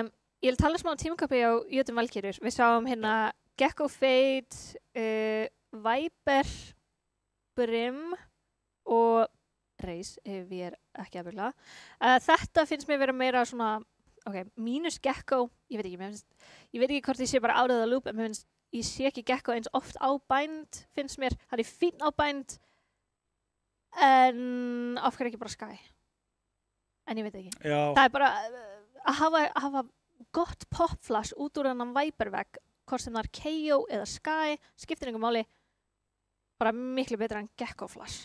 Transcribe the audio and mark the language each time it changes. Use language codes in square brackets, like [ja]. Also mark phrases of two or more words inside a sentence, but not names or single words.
[is] Ég vil tala smá um tímakappi á YouTube Valkyrie. Við sáum Gekko Fate, Viper, Brim og Raze, ef ég er ekki að byrja. Þetta finnst mér vera meira svona, mínus Gekko, ég veit ekki hvort ég sé bara [en] out of the loop, [is] en ég sé ekki Gekko eins oft á bænd, finnst mér. Það er fín á bænd, en af hverju ekki bara Sky? En ég veit ekki. Já. Það er bara að hafa gott popflash út úr hennan Viper-vegg, hvort sem það er KO eða Sky, skiptir einhver máli, bara miklu betra en Gekko-flash.